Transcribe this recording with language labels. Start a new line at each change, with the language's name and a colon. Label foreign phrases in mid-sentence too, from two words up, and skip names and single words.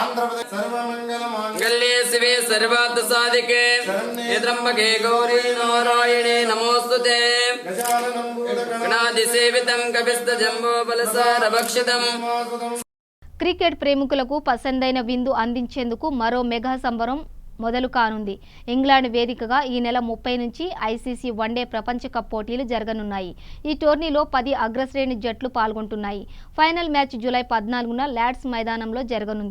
Sanskrit: गल्ले शिवे सर्वार्थसाधिके त्र्यम्बके गौरी नारायणे नमोस्तुते गणाधिसेवितं कपिस्तजम्बोफलसारभक्षितम्।
Telugu: క్రికెట్ ప్రేమికులకు పసందైన విందు అందించేందుకు మరో మెగా సంబరం మొదలు కానుంది. ఇంగ్లాండ్ వేదికగా ఈ నెల 30 నుంచి ఐసీసీ వన్డే ప్రపంచ కప్ పోటీలు జరగనున్నాయి. ఈ టోర్నీలో 10 అగ్రశ్రేణి జట్లు పాల్గొంటున్నాయి. ఫైనల్ మ్యాచ్ జూలై 14న లార్డ్స్ మైదానంలో జరగనుంది.